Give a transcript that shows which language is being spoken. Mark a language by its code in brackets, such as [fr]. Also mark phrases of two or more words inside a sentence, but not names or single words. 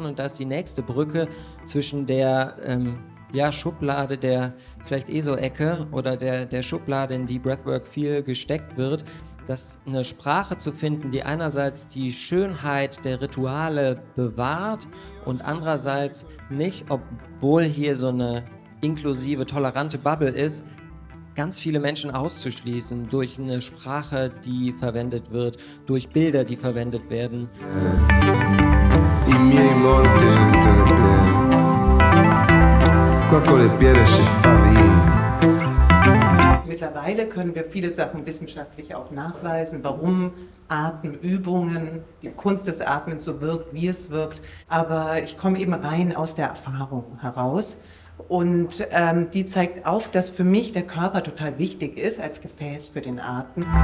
[de] Und da ist die nächste Brücke zwischen der Schublade der vielleicht ESO-Ecke oder der Schublade, in die Breathwork viel gesteckt wird, dass eine Sprache zu finden, die einerseits die Schönheit der Rituale bewahrt und andererseits nicht, obwohl hier so eine inklusive, tolerante Bubble ist, ganz viele Menschen auszuschließen durch eine Sprache, die verwendet wird, durch Bilder, die verwendet werden. [it] I miei morti senza le piere. Qua con le piere si fa via. [de] Mittlerweile können wir viele Sachen wissenschaftlich auch nachweisen, warum Atemübungen, die Kunst des Atmens so wirkt, wie es wirkt. Aber ich komme eben rein aus der Erfahrung heraus. Und die zeigt auch, dass für mich der Körper total wichtig ist als Gefäß für den Atem.